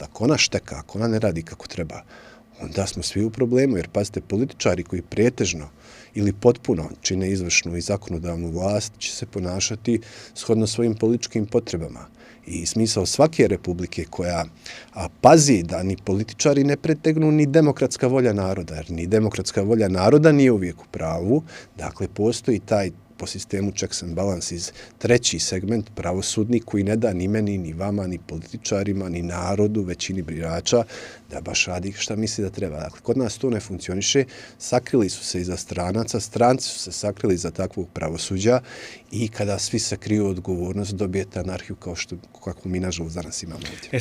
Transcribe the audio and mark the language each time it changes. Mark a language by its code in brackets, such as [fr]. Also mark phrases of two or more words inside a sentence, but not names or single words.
[bs] Ako ona šteka, ako ona ne radi kako treba, onda smo svi u problemu, jer pazite, političari koji pretežno ili potpuno čine izvršnu i zakonodavnu vlast će se ponašati shodno svojim političkim potrebama. I smisao svake republike koja pazi da ni političari ne pretegnu ni demokratska volja naroda, jer ni demokratska volja naroda nije uvijek u pravu. Dakle, postoji taj po sistemu [en] checks and balances [bs] treći segment pravosudni koji ne da ni meni, ni vama, ni političarima, ni narodu, većini birača da baš radi šta misli da treba. Dakle, kod nas to ne funkcioniše. Sakrili su se iza stranaca, stranci su se sakrili iza takvog pravosuđa i kada svi sakriju odgovornost dobijete anarhiju kako mi nažalost danas imamo ovdje.